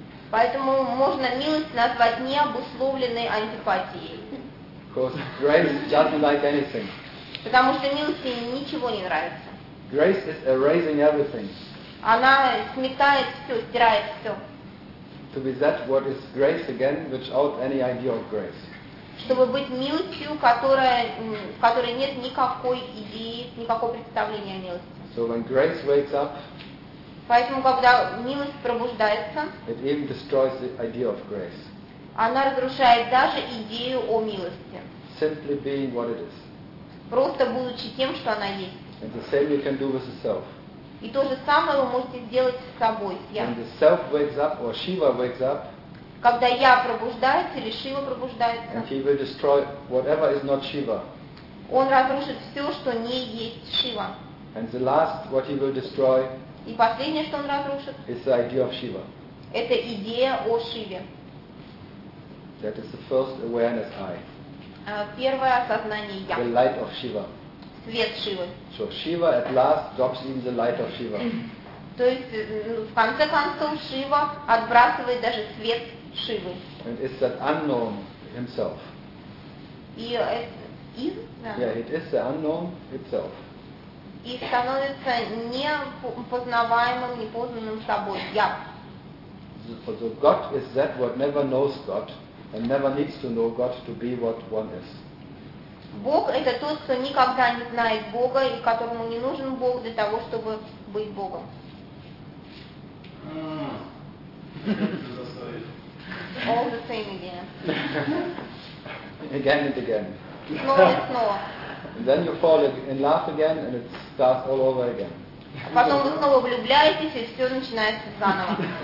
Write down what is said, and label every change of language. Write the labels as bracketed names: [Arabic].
[Russian] Поэтому можно милость назвать необусловленной антипатией. [English] Because grace doesn't like anything. [Russian] Потому что милости ничего не нравится. [English] Grace is erasing everything. [Russian] Она сметает все, стирает все. [English] To be that what is grace again, without any idea of grace. [Russian] Чтобы быть милостью, которой нет никакой идеи, никакого представления о милости. [English] So when grace wakes up. [Russian] Поэтому когда милость пробуждается. [English] It even destroys the idea of grace. [Russian] Она разрушает даже идею о милости. [English] Simply being what it is. [Russian] Просто будучи тем, что она есть. [English] And the same you can do with yourself. [Russian] И то же самое вы можете сделать с собой. [English] When the self wakes up or Shiva wakes up. [Russian] Когда я пробуждаюсь или Шива пробуждается. [English] And he will destroy whatever is not Shiva. [Russian] Он разрушит все, что не есть Шива. [English] And the last what he will destroy. [Russian] И последнее, что он разрушит. [English] Is the idea of Shiva. [Russian] Это идея о Шиве. [English] That is the first awareness I. [Russian] Первое осознание я. [English] The light of Shiva. [Russian] Свет Шивы. [English] So Shiva at last drops in the light of Shiva. [Russian] То есть в конце концов Шива отбрасывает даже свет Шивы. [English] And it's that unknown himself. Yeah, it is the unknown itself. [Russian] И становится непознаваемым, непознанным собой. Я. [English] So God is that what never knows God and never needs to know God to be what one is. [Russian] Бог – это тот, кто никогда не знает Бога и которому не нужен Бог для того, чтобы быть Богом. [English] All the same again. Again and again. [Russian] Снова и снова. [English] And then you fall in love again and it starts all over again. [Russian] Потом вы снова влюбляетесь и все начинается заново.